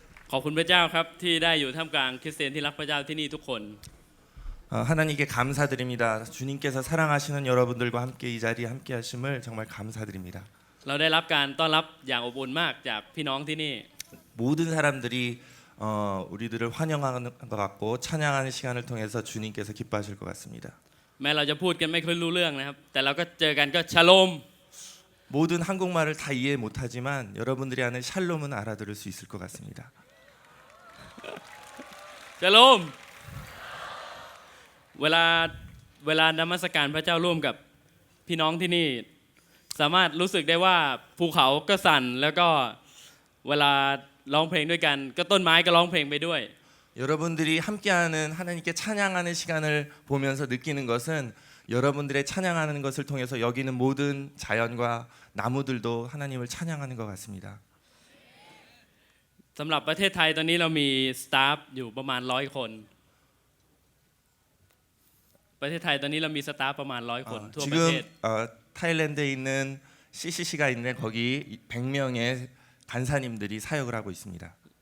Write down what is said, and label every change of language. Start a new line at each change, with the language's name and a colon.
Thai: ขอบคุณพระเจ้าครับที่ได้อยู่ท่ามกลางคริสเตียนที่รักพระเจ้าที่นี่ทุกคน
Korean: 하나님께 감사드립니다. 주님께서 사랑하시는 여러분들과 함께 이 자리에 함께 하심을 정말 감사드립니다.
Thai: เราได้รับการต้อนรับอย่างอบอุ่นมากจากพี่น้องที่นี่
Korean: 모든 사람들이 우리들을 환영하는 것 같고 찬양하는 시간을 통해서 주님께서 기뻐하실 것 같습니다.
Thai: แม้เราจะพูดกันไม่ค่อยรู้เรื่องนะครับแต่เราก็เจอกันก็ชาโลม
Korean: 모든 한국말을 다 이해 못하지만 여러분들이 하는 샬롬은 알아들을 수 있을 것 같습니다.
Thai: ชาโลมเวลานมัสการพระเจ้าร่วมกับพี่น้องที่นี่สามารถรู้สึกได้ว่าภูเขาก็สั่นแล้วก็เวลาร้องเพลงด้วยกันก็ต้นไม้ก็ร้องเพลงไปด้วย
Korean: 여러분들이 함께하는 하나님께 찬양하는 시간을 보면서 느끼는 것은 여러분들의 찬양하는 것을 통해서 여기는 모든 자연과 나무들도 하나님을 찬양하는 것 같습니다.
Thai: สำหรับประเทศไทยตอนนี้เรามีสตาฟอยู่ประมาณ100 คนประเทศไทยตอนนี้เรามีสตาฟประมาณ100 คนทั่วประเทศ
Korean: 지금 타일랜드에 있는 CCC가 있는데 거기 100명의 간사님들이 사역을 하고 있습니다.